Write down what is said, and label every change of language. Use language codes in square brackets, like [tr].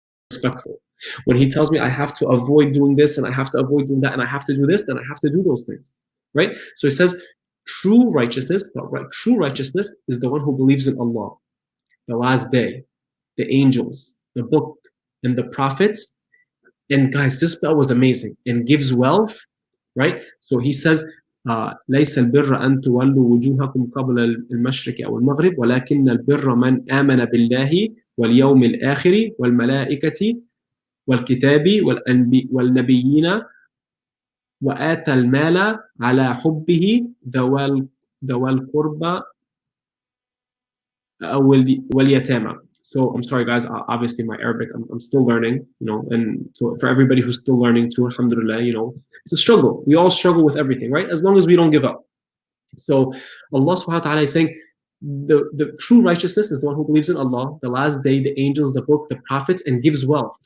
[en] Respectful. When He tells me I have to avoid doing this and I have to avoid doing that and I have to do this, then I have to do those things. Right? So He says, true righteousness is the one who believes in Allah, the last day, the angels, the book, and the prophets. And guys, this spell was amazing. And gives wealth, right? So he says, [ar] ليس البر أن تولوا وجوهكم قبل المشرق أو المغرب ولكن البر من آمن بالله واليوم الآخر والملائكة والكتاب والنبيين وآتى المال على حبه ذوى القربى واليتامى. [en] So I'm sorry, guys. Obviously, my Arabic, I'm still learning, and so for everybody who's still learning too, alhamdulillah, it's a struggle. We all struggle with everything, right? As long as we don't give up. So Allah subhanahu wa ta'ala is saying, the true righteousness is the one who believes in Allah, the last day, the angels, the book, the prophets, and gives wealth.